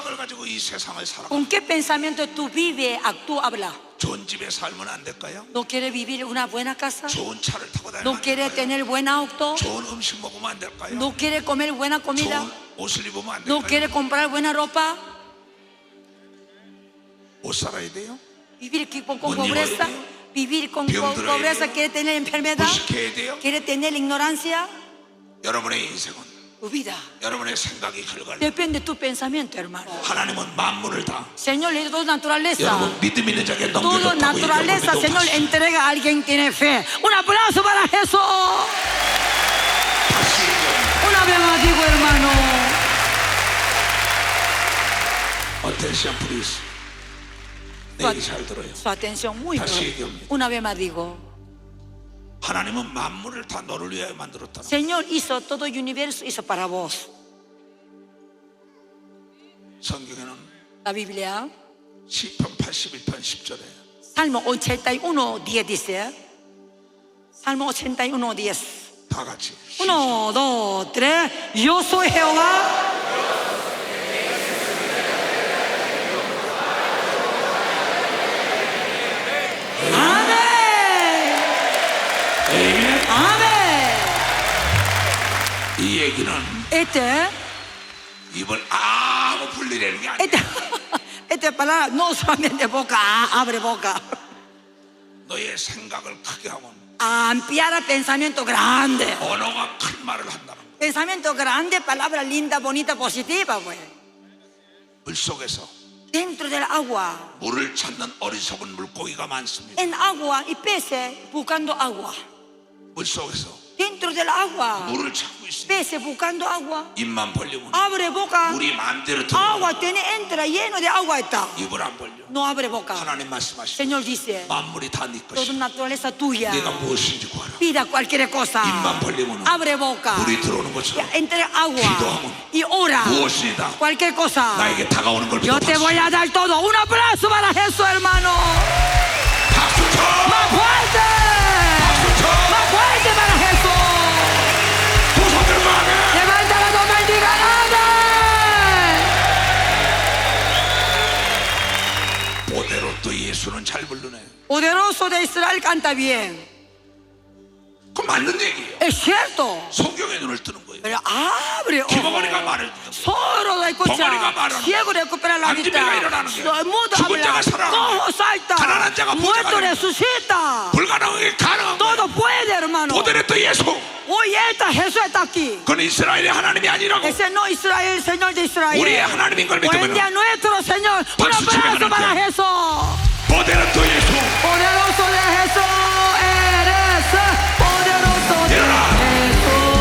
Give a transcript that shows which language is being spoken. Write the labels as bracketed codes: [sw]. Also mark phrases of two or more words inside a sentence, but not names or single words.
[ko] 가지고 이 세상을 살아가? [es] ¿Con qué pensamiento tú vives, actúas, hablas? [ko] 좋은 집에 살면 안 될까요? [es] ¿No quieres vivir en una buena casa? [ko] 좋은 차를 타고 다니면 [es] ¿No [ko] 안 [es] quieres [ko] 될까요? [es] tener buen auto? [ko] 좋은 음식 먹으면 안 될까요? [es] ¿No quieres comer buena comida? [ko] 좋은 옷을 입으면 안 [es] ¿No [ko] 될까요? [es] quieres comprar buena ropa? [ko] 못 살아야 돼요? [es] ¿Vivir con Buen pobreza? nivel. ¿Vivir con [ko] Bien 들어야 [es] pobreza? [ko] 돼요. [es] ¿Quieres tener enfermedad? [ko] 무식해야 돼요? [es] ¿Quieres tener ignorancia? [ko] 여러분의 인생은 [es] Tu vida [ko] 여러분의 생각이 결과를. [es] depende de tu pensamiento, hermano. [ko] 하나님은 만물을 다 [es] Señor le dio toda naturaleza. [ko] 여러분 믿음 있는 자에게 [es] Toda [ko] 넘겨줬다고 [es] naturaleza, [ko] 얘기하고 [es] Señor, [ko] 다시 [es] entrega a alguien que tiene fe. Un aplauso para Jesús. [ko] 얘기합니다. [es] Una vez más digo, hermano. [en] Attention please. [ko] 내 얘기 잘 들어요. [es] Su atención muy [ko] 다시 [es] bien. [ko] 얘기합니다. [es] Una vez más digo. [ko] 하나님은 만물을 다 너를 위하여 만들었다. [es] Señor hizo todo el universo, hizo para vos. [ko] 성경에는 [es] La Biblia, [ko] 시편 81편 10절에 [es] Salmo 81, 10 dice. Salmo 81, 10. [ko] 다 같이 [es] 1, 2, 3. Yo soy Jehová. [ko] 아멘. [es] Amén. [ko] 이 얘기는 입을 아무 풀리려는 게 아니야. [es] Esta palabra no solamente boca, abre boca. [ko] 너의 생각을 크게 하면 [es] Ampliar el pensamiento grande. [ko] 언어가 큰 말을 한다는 거야. [es] Pensamiento grande, palabra linda, bonita, positiva, pues. [ko] 물 속에서 [es] Dentro del agua, [ko] 물을 찾는 어리석은 물고기가 많습니다. [es] en agua y peces buscando agua. [ko] 물 속에서 [es] Dentro del agua, [ko] 물을 찾고 있습니다. [es] peces buscando agua. [ko] 입만 벌리면 [es] Abre boca. [ko] 물이 마음대로 들어가. [es] Agua tiene, entra lleno de agua está. [ko] 입을 안 벌려. [es] No abre boca. [ko] 하나님 말씀하시고 [es] Señor dice, [ko] 만물이 다 네 [es] toda [ko] 것이야. [es] naturaleza tuya. [ko] 내가 무엇인지 구하라. [es] Pida cualquier cosa. [ko] 입만 벌리면 [es] Abre boca. [ko] 물이 들어오는 것처럼 [es] Entre agua [ko] 기도하면 [es] y ora. [ko] 무엇이다 [es] Cualquier cosa. [ko] 나에게 다가오는 걸 [es] Yo te voy [ko] 믿어. [es] a dar todo. Un aplauso para Jesús, hermano. [ko] 박수 쳐. [es] Más fuerte. [ko] 박수 쳐. [es] Más fuerte para Jesús. [ko] 두 손 들고 하게. [es] Levanta la mano y diga amén. [ko] 그대로 또 예수는 잘 부르네. [es] Poderoso de Israel canta bien. [ko] 그 맞는 얘기예요. [es] Es cierto. [ko] 성경의 눈을 뜨는 거예요. [es] Pero abre [ko] 기머거리가 [es] ojos. [ko] 말을 듣는 거예요. [es] Solo da [ko] 벙어리가 [es] escuchar. [ko] 말하는 [es] Ciego recupera la [ko] 안지배가 [es] vista. [ko] 일어나는 게 [es] Mudo [ko] 죽은 [es] habla. [ko] 자가 살아나는 [es] Cojo [ko] 게 [es] salta. [ko] 가난한 자가 부자가 [es] Muerto [ko] 되는 [es] resucita. [ko] 불가능한 게 가능한 거예요. [es] Todo puede, hermano. [ko] 그대로 또 예수. [es] Hoy Jesús está aquí. [ko] 그건 이스라엘의 하나님이 아니라고. [es] Ese no es Israel, el Señor de Israel. [ko] 우리의 하나님인 걸 [es] Hoy en [ko] 믿으면 [es] día nuestro Señor. Un [ko] 박수 치며 [es] aplauso para [ko] 가는 [es] Jesús. [ko] 그대로 또 예수. [es] Poderoso de Jesús eres. Poderoso de [ko] 일어나. [es] Jesús.